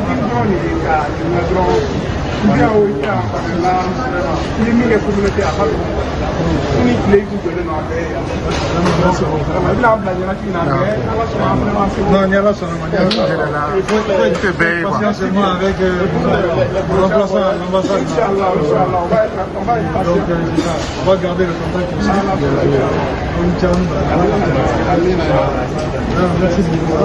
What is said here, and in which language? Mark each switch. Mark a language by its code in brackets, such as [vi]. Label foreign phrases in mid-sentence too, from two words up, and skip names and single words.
[fr] Vraiment, [bm] Ni tile kun jɔlen don a bɛɛ ye. I bɛna bila ɲɛnafin na mais Ala sɔnna an fana ma se. Non, ni Ala sɔnna ma, ni Ala sɔnna. [fr] Il faut être [bm] bɛɛ ye [fr] quoi. Potentiellement avec remplaçant à l'ambassade. Inch'Allah, on va être donc on va garder le contact aussi. Merci beaucoup.